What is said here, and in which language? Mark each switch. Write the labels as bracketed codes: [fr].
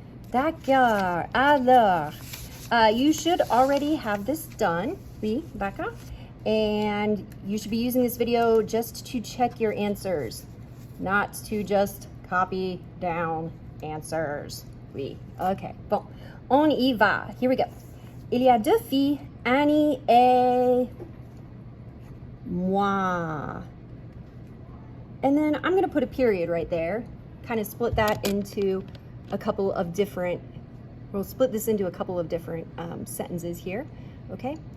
[fr] D'accord, alors, [en] you should already have this done, oui, d'accord? And you should be using this video just to check your answers, not to just copy down answers. [fr] Oui, okay. Bon, on y va. [en] Here we go. [fr] Il y a deux filles, Annie et moi. [en] And then I'm going to put a period right there, kind of split that into a couple of different, we'll split this into a couple of different sentences here, okay?